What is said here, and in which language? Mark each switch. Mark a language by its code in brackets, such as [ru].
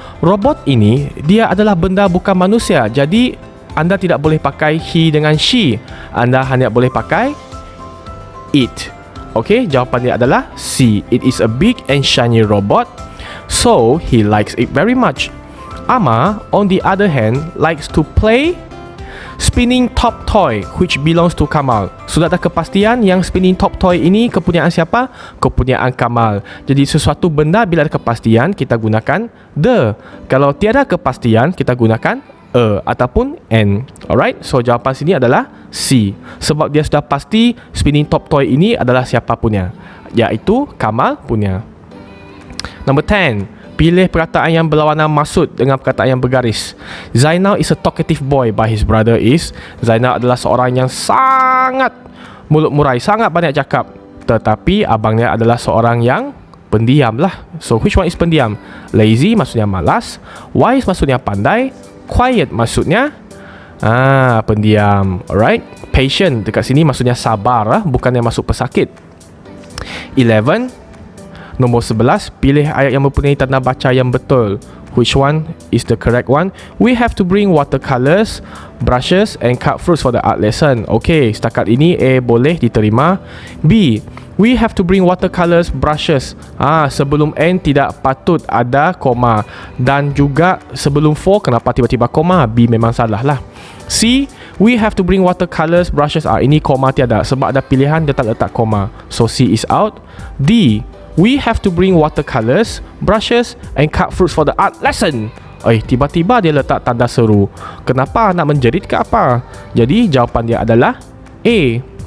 [ms] Robot ini dia adalah benda bukan manusia. Jadi anda tidak boleh pakai he dengan she. Anda hanya boleh pakai it. Okay, jawapan dia adalah C. [en] It is a big and shiny robot, so he likes it very much. Amma, on the other hand, likes to play spinning top toy which belongs to Kamal. [ms] Sudah ada kepastian yang spinning top toy ini kepunyaan siapa? Kepunyaan Kamal. Jadi sesuatu benda bila ada kepastian kita gunakan the. Kalau tiada kepastian kita gunakan ataupun n. Alright, so jawapan sini adalah C. Sebab dia sudah pasti spinning top toy ini adalah siapa punya, iaitu Kamal punya. Number 10. Pilih perkataan yang berlawanan maksud dengan perkataan yang bergaris. [en] Zainal is a talkative boy but his brother is. [ms] Zainal adalah seorang yang sangat mulut murai, sangat banyak cakap, tetapi abangnya adalah seorang yang pendiam lah. [en] So which one is [ms] pendiam? Lazy maksudnya malas, wise maksudnya pandai, quiet maksudnya pendiam. Alright, patient dekat sini maksudnya sabar lah, bukan yang masuk pesakit. 11. Nombor 11, pilih ayat yang mempunyai tanda baca yang betul. [en] Which one is the correct one? We have to bring watercolors, brushes and cut fruits for the art lesson. [ms] Okay, setakat ini A boleh diterima. B, [en] we have to bring watercolors, brushes. [ms] Sebelum N tidak patut ada koma. Dan juga sebelum for, kenapa tiba-tiba koma? B memang salah lah. C, [en] we have to bring watercolors, brushes. [ms] Ini koma tiada. Sebab ada pilihan dia tak letak koma. [en] So C is out. D, we have to bring watercolors, brushes and cut fruits for the art lesson. [ms] Tiba-tiba dia letak tanda seru. Kenapa? Nak menjerit ke apa? Jadi jawapan dia adalah A.